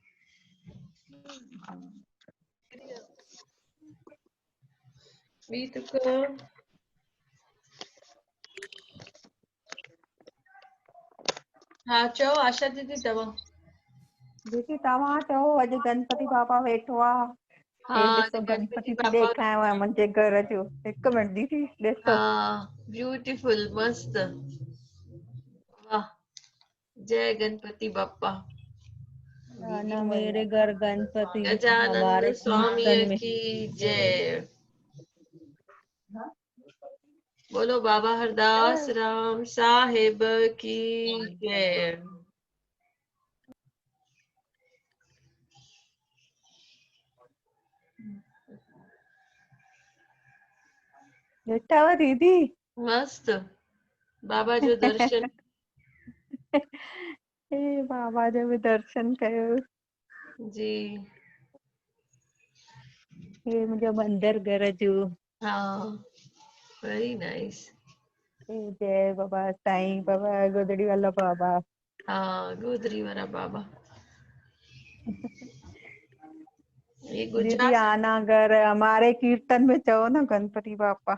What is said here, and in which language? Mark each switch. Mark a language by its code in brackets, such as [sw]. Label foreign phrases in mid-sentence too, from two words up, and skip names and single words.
[sd] ॿी तुक हा चओ आशा दीदी तव्हां। दीदी तव्हां चओ अॼु गणपति बाबा वेठो आहे। हा हे ॾिसो गणपति थी बापा। ॾेखारियो आहे मुंहिंजे घर जो। 1 मिंट दीदी ॾिसो। [hi] हाँ ब्यूटीफुल मस्त। वाह जय गणपति बप्पा। ना मेरे घर गणपति गजानंद हमारे स्वामी कीर्तन में। की जय। बोलो बाबा हरदास राम साहिब की जय। [sd] ॾिठव दीदी? मस्त बाबा जो दर्शन। हे बाबा जो भी दर्शन कयो। जी हे मुंहिंजो मंदिर घर जो। [en] हाँ very nice. [hi] जय बाबा साईं बाबा गोदड़ी वाला बाबा। हाँ गोदरी वाला बाबा। ये दीदी गुजरात आना घर हमारे कीर्तन में चहो ना गणपति बापा।